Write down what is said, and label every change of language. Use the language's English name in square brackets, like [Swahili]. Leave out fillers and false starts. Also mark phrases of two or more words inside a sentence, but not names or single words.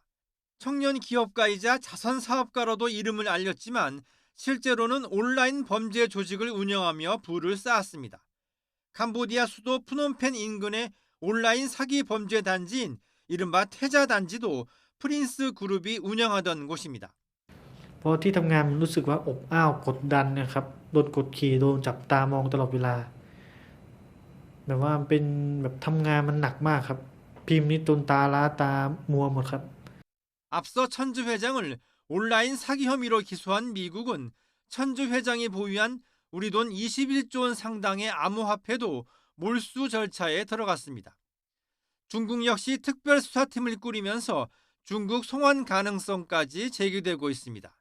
[Korean] 청년 기업가이자 자선 사업가로도 이름을 알렸지만 실제로는 온라인 범죄 조직을 운영하며 부를 쌓았습니다. 캄보디아 수도 프놈펜 인근의 온라인 사기 범죄 단지인 이른바 태자 단지도 프린스 그룹이 운영하던 곳입니다. [Thai] เพราะที่ทำงานมันรู้สึกว่าอบอ้าวกดดันนะครับโดนกดขี่โดนจับตามองตลอดเวลาแบบว่าเป็นแบบทำงานมันหนักมากครับพิมพ์นี่จนตาล้าตามัวหมดครับ [Korean] 앞서 천주 회장을 온라인 사기 혐의로 기소한 미국은 천주 회장이 보유한 우리 돈 21조 원 상당의 암호화폐도 몰수 절차에 들어갔습니다. 중국 역시 특별수사팀을 꾸리면서 중국 송환 가능성까지 제기되고 있습니다.